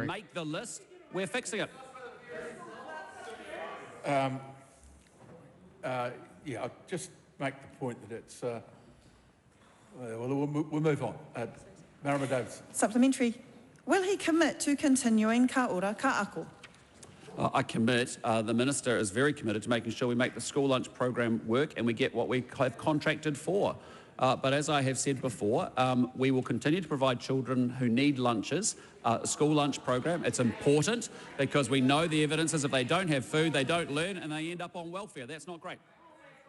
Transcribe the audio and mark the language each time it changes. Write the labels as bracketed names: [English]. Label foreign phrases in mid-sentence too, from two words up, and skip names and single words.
[English] Make the list. We're fixing it. Yeah, I'll just make the point that it's... we'll move on. Marama Davidson. Supplementary. Will he commit to continuing ka ora ka ako? I commit. The Minister is very committed to making sure we make the school lunch program work and we get what we have contracted for. But as I have said before, we will continue to provide children who need lunches, a school lunch program. It's important because we know the evidence is if they don't have food, they don't learn and they end up on welfare.